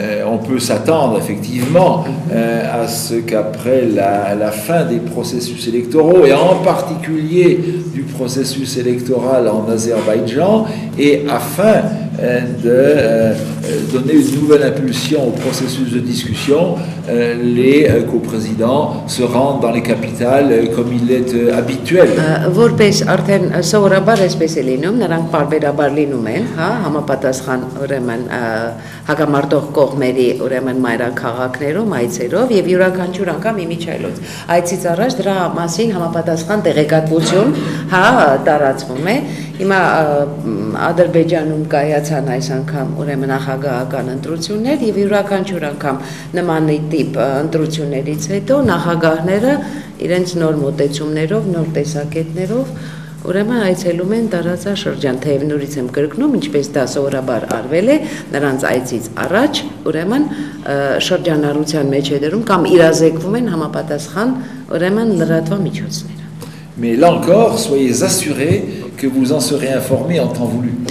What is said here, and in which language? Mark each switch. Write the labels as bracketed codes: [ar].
[fr] On peut s'attendre effectivement à ce qu'après la fin des processus électoraux, et en particulier du processus électoral en Azerbaïdjan, et afin de donner une nouvelle impulsion au processus de discussion, les coprésidents se rendent dans les capitales comme il est habituel. [hy] Որպես արդեն սովորաբար այսպես է լինում, նրանք բարբերաբար լինում են, հա, համապատասխան ուրեմն հակամարտող կողմերի ուրեմն մայրաքաղաքներում այցերով եւ յուրաքանչյուր անգամ իմիջիալոց այցից առաջ դրա մասին համապատասխան տեղեկատվություն, հա, տարածվում է։ Հիմա Ադրբեջանում կայացան այս անգամ ուրեմն նախագահական ընտրություններ եւ յուրաքանչյուր անգամ նման տիպ ընտրություններից հետո նախագահները իրենց նոր մոտեցումներով, նոր տեսակետներով ուրեմն այցելում են տարածաշրջան, թեև նորից եմ կրկնում, ինչպես դա սովորաբար արվել է, նրանց այցից առաջ ուրեմն շրջանառության մեջ է դրում կամ իրազեկվում են համապատասխան ուրեմն լրատվամիջոցները։ [fr] Mais là encore, soyez assurés que vous en serez informés en temps voulu.